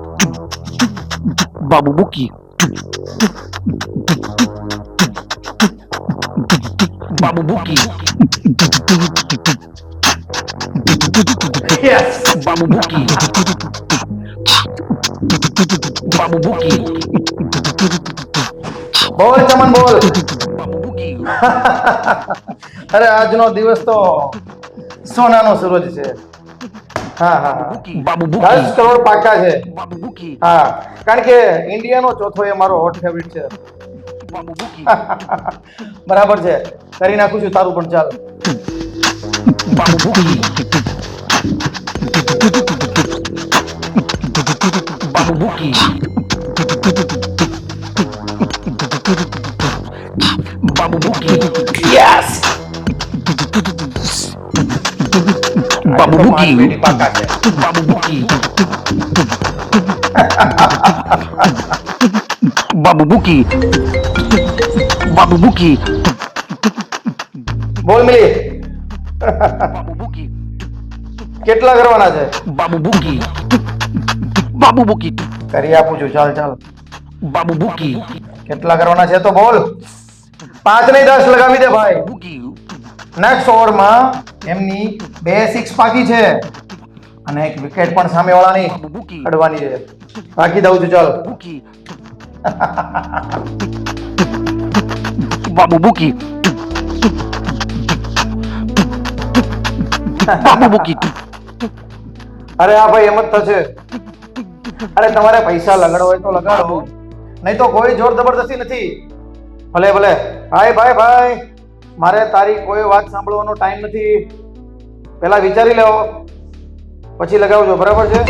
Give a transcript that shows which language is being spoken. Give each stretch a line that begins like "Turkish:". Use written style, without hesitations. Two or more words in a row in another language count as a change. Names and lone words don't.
Gujarati: Babu Buki. Babu Buki. Yes. Babu Buki. Babu Buki. બોલ ચમન બોલ. Babu Buki. અરે આજનો દિવસ તો સોનાનો સૂરજ છે. હા હા હા. Babu 10 Buki. કરોડ પાકા છે. Babu Buki. હા કારણ કે ઇન્ડિયાનો ચોથો એ મારો
English: hot favorite
Gujarati: છે. Babu Buki. બરાબર છે કરી નાખું છું તારું પણ ચાલ. Babu Buki. Babu Buki. Babu Buki. યસ. Babu Buki. પેટી પાકા છે. Babu Buki. Babu Buki. Babu Buki. બોલ મિલી Babu Buki. કેટલા કરવાના છે? Babu Buki. Babu Buki. કરી આપું છું ચાલ ચાલ. Babu Buki. કેટલા કરવાના છે તો બોલ. 5 નહીં 10 લગાવી દે ભાઈ. Buki. નેક્સ્ટ ઓવરમાં એમની 2 સિક્સ બાકી છે અને એક વિકેટ પણ સામેવાળાની Babu Buki. અડવાની છે. બાકી દઉં છું ચાલ. Buki. Babu Buki. Babu Buki. અરે આ ભાઈ એમ જ થશે. અરે તમારે પૈસા લગાડો હોય તો લગાડો નહીં તો કોઈ જોર જબરદસ્તી નથી. ભલે ભલે ભાઈ ભાઈ ભાઈ મારે તારી કોઈ વાત સાંભળવાનો ટાઈમ નથી. પહેલા વિચારી લેવો પછી લગાવજો બરાબર છે?